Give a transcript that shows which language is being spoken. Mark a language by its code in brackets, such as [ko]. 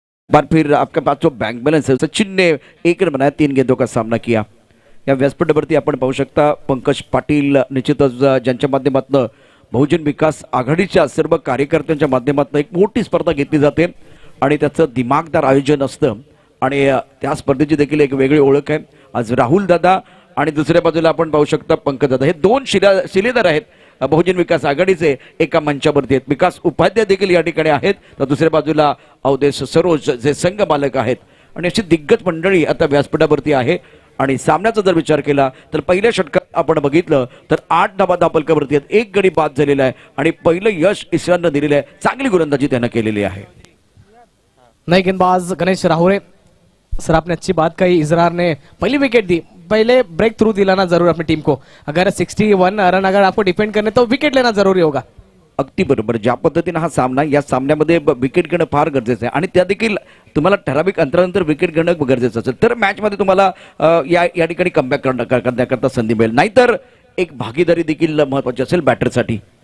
[hi] बार फिर आपके पास जो बँक बॅलन्स आहे, सचिन ने 1 रन बनाया, 3 गेंदों का सामना किया। [mr] या व्यासपीठावरती आपण पाहू शकता पंकज पाटील, निश्चितच ज्यांच्या माध्यमातून बहुजन विकास आघाडीच्या सर्व कार्यकर्त्यांच्या माध्यमातून एक मोठी स्पर्धा घेतली जाते आणि त्याचं दिमागदार आयोजन असतं आणि त्या स्पर्धेची देखील एक वेगळी ओळख आहे। आज राहुल दादा आणि दुसऱ्या बाजूला आपण पाहू शकता पंकज दादा, हे 2 शिलेदार आहेत बहुजन विकास आघाडीचे, एका मंचावरती आहेत। विकास उपाध्याय देखील या ठिकाणी आहेत, तर दुसऱ्या बाजूला अवधेश सरोज जे संघ मालक आहेत, आणि अशी दिग्गज मंडळी आता व्यासपीठावरती आहे। आणि सामन्याचा जर विचार केला तर पहिल्या षटकात आपण बघितलं तर 8 धावा धापलकावरती आहेत, 1 गडी बाद झालेला आहे आणि पहिलं यश इसरारनं दिलेलं आहे। चांगली गोलंदाजी त्यानं केलेली आहे। [hi] नए गेंदबाज गणेश राहुरे। सर आपने अच्छी बात कही, इसरार ने पहली विकेट दी, पहले ब्रेक थ्रू दिलाना जरूर अपनी टीम को। अगर 61 रन अगर आपको डिफेंड करने तो विकेट लेना जरूरी होगा। [mr] अगदी बरोबर, ज्या पद्धतीने हा सामना, या सामन्यामध्ये विकेट घेणं फार गरजेचं आहे आणि त्या देखील तुम्हाला ठराविक अंतरानंतर विकेट घेणं गरजेचं असेल तर मॅच मध्ये तुम्हाला या ठिकाणी कमबॅक करण्याकरता संधी मिळेल, नाहीतर एक भागीदारी देखील महत्वाची असेल बॅटरसाठी।